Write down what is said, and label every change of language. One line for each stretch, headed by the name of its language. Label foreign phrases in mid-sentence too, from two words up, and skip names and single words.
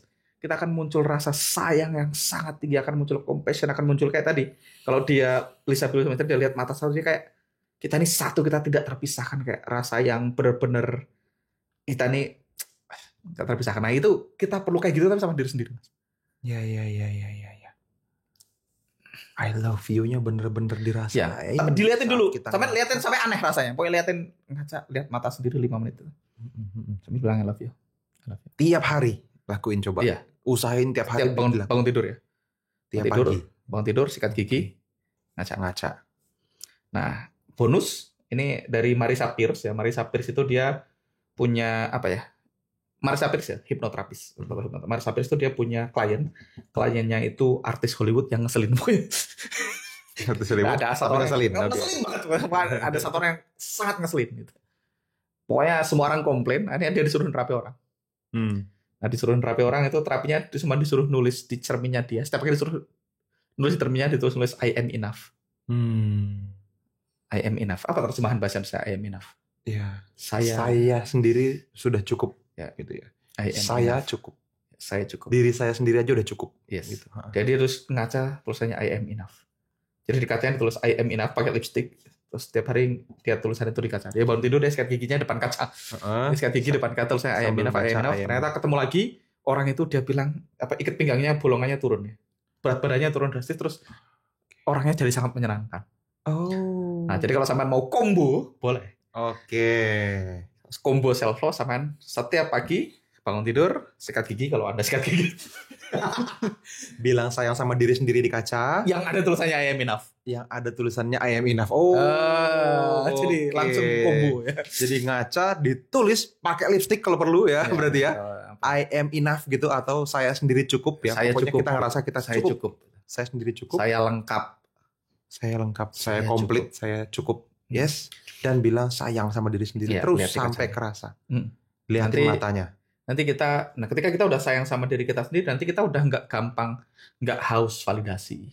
Indonesian: Kita akan muncul rasa sayang yang sangat tinggi, akan muncul compassion, akan muncul kayak tadi. Kalau dia Lisa Bilyeu dia lihat mata satu, dia kayak kita ini satu, kita tidak terpisahkan, kayak rasa yang benar-benar kita ini tidak terpisahkan. Nah itu kita perlu kayak gitu tapi sama diri sendiri. Ya.
English: I love you-
Indonesian: nya bener-bener dirasain. Ya, tapi dilihatin dulu. Sampai liatin sampai aneh rasanya. Pokoknya lihat mata sendiri 5 menit. Sambil bilang
English: I love you.
Indonesian: Tiap hari lakuin coba. Iya. Usahain tiap hari bangun tidur ya. Tiap pagi. Bangun tidur, sikat gigi, ngaca. Nah, bonus ini dari Marisa Peers ya. Marisa Peers itu dia punya apa ya? Marisa Peers ya, hipnoterapis. Marisa Peers itu dia punya kliennya itu artis Hollywood yang ngeselin. Ada satu orang ngeselin banget. Ada satu orang yang sangat ngeselin gitu. Pokoknya semua orang komplain, akhirnya dia disuruh terapi orang. Nah disuruh terapi orang itu terapinya cuma disuruh nulis di cerminnya dia. Setiap kali disuruh nulis di cerminnya nulis
English: I am enough. I am enough.
Indonesian: Apa terjemahan bahasa Indonesia
English: I am enough?
Indonesian: Iya. Saya sendiri sudah cukup. Ya gitu ya.
English: I am
Indonesian: saya enough. Cukup. Saya cukup. Diri saya sendiri aja udah cukup. Yes. Gitu. Jadi harus ngaca tulisannya
English: I am enough.
Indonesian: Jadi di kacanya ditulis
English: I am enough
Indonesian: pakai lipstick. Terus setiap hari dia tulisan itu di kaca. Dia bangun tidur dia sikat giginya depan kaca. Dia sikat gigi depan kaca tulisannya
English: I am enough, I am enough.
Indonesian: Ternyata ketemu lagi orang itu dia bilang ikat pinggangnya bolongannya turun ya. Berat badannya turun drastis terus orangnya jadi sangat menyenangkan. Oh. Nah, jadi kalau sampean mau combo boleh. Oke. Combo
English: self love
Indonesian: sampean setiap pagi bangun tidur sikat gigi kalau Anda sikat gigi. Bilang sayang sama diri sendiri di kaca. Yang ada tulisannya
English: I am enough.
Indonesian: Yang ada tulisannya
English: I am enough.
Indonesian: Oh. Jadi langsung combo ya. Jadi ngaca ditulis pakai lipstick kalau perlu ya, berarti ya.
English: I am enough
Indonesian: gitu atau saya sendiri cukup ya. Saya Pokoknya cukup. kita ngerasa kita Saya cukup. Saya sendiri cukup. Saya lengkap. Saya lengkap. Saya komplit. Saya cukup. Yes. Dan bilang sayang sama diri sendiri terus sampai kerasa. Lihatin matanya. Nanti ketika kita udah sayang sama diri kita sendiri, nanti kita udah nggak haus validasi.